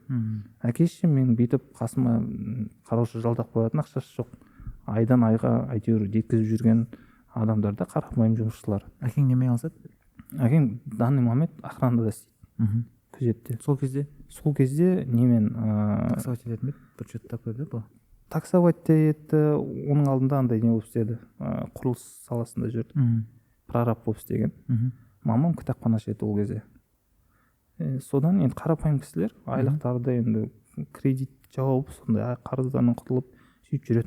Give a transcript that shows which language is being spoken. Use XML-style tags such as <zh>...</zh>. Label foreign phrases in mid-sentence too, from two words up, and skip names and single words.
<kk>Әке-шешем мен бүйтіп қасыма қараушы жалдап қоятын ақшасы жоқ. Айдан айға әйтеуір жеткізіп жүрген адамдарда қарапайым жұмысшылар. Әкең немен айналысады? Әкең</kk> <ru>данный момент</ru> <kk>охранада істейді. Күзетте. Сол кезде немен таксовать ететін бе? Бір</kk> <ru>что-то такое</ru> <kk>да бұл? Таксовать етті, оның алдында андай не болып істеді. Құрылыс саласында жүрді. Прораб болып істеген. Мамам кітапханашы еді ол кезде. Содан енді қарапайым кісілер айлықтарды енді кредит жауып, сондай қарыздарынан құтылып сөйтіп жүретін.</kk>